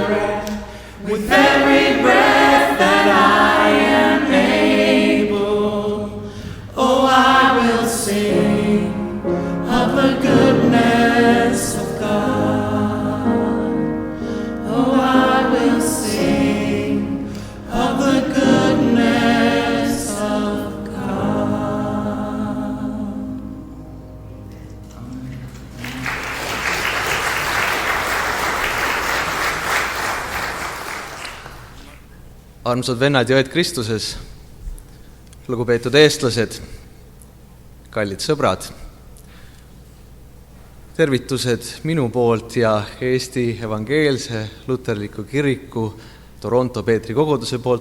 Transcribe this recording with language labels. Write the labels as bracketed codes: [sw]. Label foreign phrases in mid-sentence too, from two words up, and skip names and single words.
[en] With every breath that I am able, oh, I will sing of the goodness of God. Oh, I will sing of the goodness of God. [et] Armsad vennad ja õed Kristuses, lugupeetud eestlased, kallid sõbrad, tervitused minu poolt ja Eesti Evangeelse Luterliku Kiriku Toronto Peetri koguduse poolt.